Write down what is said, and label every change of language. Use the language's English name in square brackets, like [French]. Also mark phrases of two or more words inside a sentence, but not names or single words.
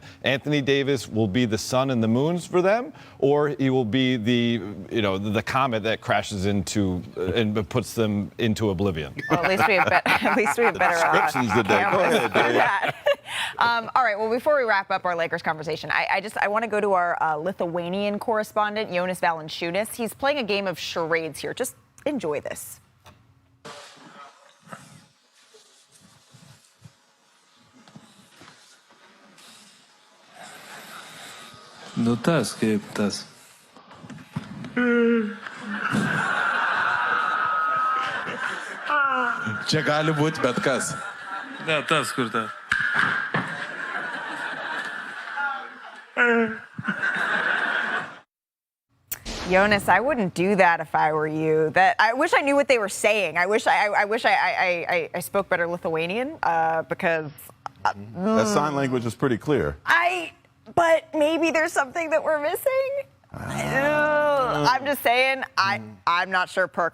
[English] Anthony Davis will be the sun and the moons for them, or he will be the comet that crashes into and puts them into oblivion. Well, at least we have better descriptions today. Go ahead, Dave. All right. Well, before we wrap up our Lakers conversation, I want to go to our Lithuanian correspondent, Jonas Valanciunas. He's playing a game of charades here. Just enjoy this. [Lithuanian] Nu tas, kaip tas. Čia gali būti bet kas. Ne, tas kur tas. [English] Jonas, I wouldn't do that if I were you. I wish I knew what they were saying. I wish I spoke better Lithuanian because That sign language is pretty clear. But maybe there's something that we're missing. I'm just saying. I'm not sure, Perk.